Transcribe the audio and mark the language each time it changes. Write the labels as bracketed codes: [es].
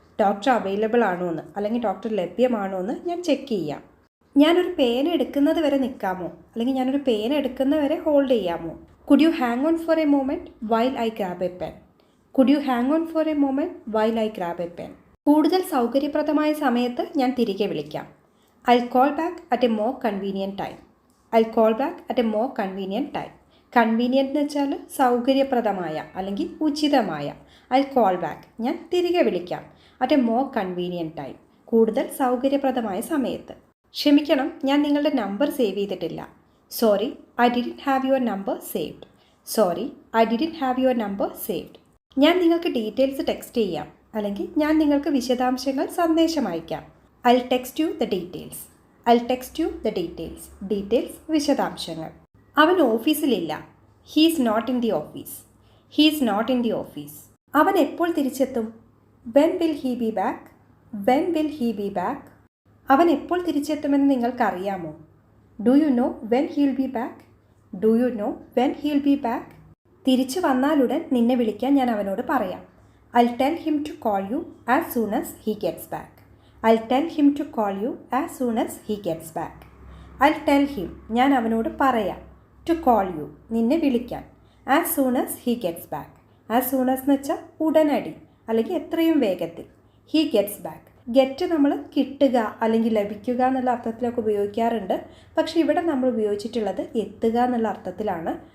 [ml] Doctor available ആണോ എന്ന് അല്ലെങ്കിൽ ഡോക്ടർ ലഭ്യമാണോ എന്ന് ഞാൻ ചെക്ക് ചെയ്യാം. ഞാനൊരു പേന എടുക്കുന്നത് വരെ നിൽക്കാമോ അല്ലെങ്കിൽ ഞാനൊരു പേന എടുക്കുന്നവരെ ഹോൾഡ് ചെയ്യാമോ? [en] Could you hang on for a moment while I grab a pen. Could you hang on for a moment while I grab a pen. [ml] കൂടുതൽ സൗകര്യപ്രദമായ സമയത്ത് ഞാൻ തിരികെ വിളിക്കാം. [en] I'll call back at a more convenient time. I'll call back at a more convenient time. [ml] Convenient എന്ന് വെച്ചാൽ സൗകര്യപ്രദമായ അല്ലെങ്കിൽ ഉചിതമായ. [en] I'll call back, [ml] ഞാൻ തിരികെ വിളിക്കാം. [en] at a more convenient time, [ml] കൂടുതൽ സൗകര്യപ്രദമായ സമയത്ത്. ക്ഷമിക്കണം, ഞാൻ നിങ്ങളുടെ നമ്പർ സേവ് ചെയ്തിട്ടില്ല. [en] Sorry, I didn't have your number saved. Sorry, I didn't have your number saved. [ml] ഞാൻ നിങ്ങൾക്ക് ഡീറ്റെയിൽസ് ടെക്സ്റ്റ് ചെയ്യാം, അല്ലെങ്കിൽ ഞാൻ നിങ്ങൾക്ക് വിശദാംശങ്ങൾ സന്ദേശം അയക്കാം. [en] I'll text you the details. I'll text you the details. [ml] Details വിശദാംശങ്ങൾ. അവൻ ഓഫീസിലില്ല. [en] He is not in the office. He is not in the office. [ml] അവൻ എപ്പോൾ തിരിച്ചെത്തും? [en] When will he be back? When will he be back? [ml] അവൻ എപ്പോൾ തിരിച്ചെത്തുമെന്ന് നിങ്ങൾക്കറിയാമോ? [en] Do you know when he'll be back? Do you know when he'll be back? [ml] തിരിച്ചു വന്നാലുടൻ നിന്നെ വിളിക്കാൻ ഞാൻ അവനോട് പറയാം. [en] I'll tell him to call you as soon as he gets back. I'll tell him to call you as soon as he gets back. I'll tell him, [ml] ഞാൻ അവനോട് പറയാം. [en] To call you, [ml] നിന്നെ വിളിക്കാൻ. [en] As soon as he gets back. [ml] As soon as എന്ന് വെച്ചാൽ ഉടനടി അല്ലെങ്കിൽ എത്രയും വേഗത്തിൽ. [en] He gets back. [ml] ഗെറ്റ് നമ്മൾ കിട്ടുക അല്ലെങ്കിൽ ലഭിക്കുക എന്നുള്ള അർത്ഥത്തിലൊക്കെ ഉപയോഗിക്കാറുണ്ട്. പക്ഷേ ഇവിടെ നമ്മൾ ഉപയോഗിച്ചിട്ടുള്ളത് എത്തുക എന്നുള്ള അർത്ഥത്തിലാണ്.